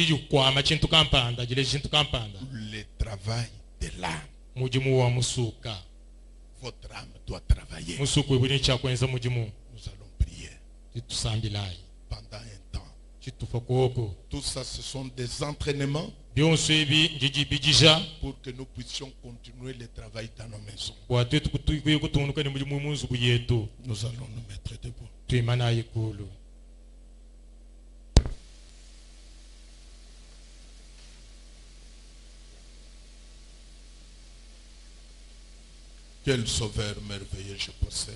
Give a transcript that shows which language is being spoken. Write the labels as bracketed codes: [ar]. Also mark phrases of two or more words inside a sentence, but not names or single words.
[fr] Le travail de l'âme. Votre âme doit travailler. Nous allons prier pendant un temps. Tout ça, ce sont des entraînements [lun] byonso ebi njijibijija [fr] pour que nous puissions continuer le travail dans nos maisons. [lun] bwate tukwiye kutunduka mu munzu yetu [fr] Nous allons nous mettre debout. [lun] twimana yikulu. [fr] Quel sauveur merveilleux je possède.